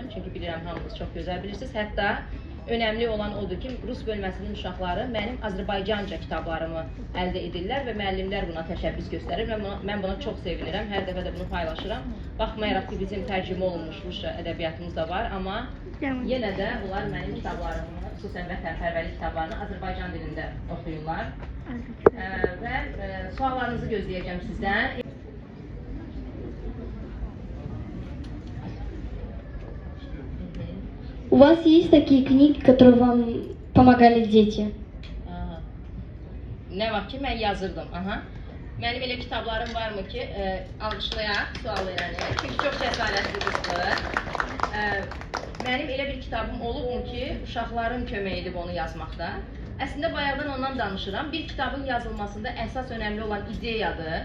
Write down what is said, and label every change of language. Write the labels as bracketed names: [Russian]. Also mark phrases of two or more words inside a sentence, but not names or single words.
[Azerbaijani] Çünki bilirəm, hamınız çox gözəl bilirsiniz. Hətta önəmli olan odur ki, rus bölməsinin uşaqları mənim Azərbaycanca kitablarımı əldə edirlər və müəllimlər buna təşəbbüs göstərir və mən buna çox sevinirəm, hər dəfə də bunu paylaşıram. Baxmayaraq ki, bizim tərcümə olunmuş rusca ədəbiyyatımız da var, amma yenə də bunlar mənim kitablarımı, xüsusən vətənpərvərlik kitablarını Azərbaycan dilində oxuyurlar. Və suallarınızı gözləyəcəm sizdən. [Russian] У вас есть такие книги, которые вам помогали дети? [Azerbaijani] Nə vaxt ki, mən yazırdım. Mənim elə kitablarım varmı ki, alqışlayaq sual verəni, çünki çox cəsarətli qızdır. Mənim elə bir kitabım olubmu ki, uşaqların kömək edib onu yazmaqda. Əslində, bayaqdan ondan danışıram. Bir kitabın yazılmasında əsas önəmli olan ideyadır.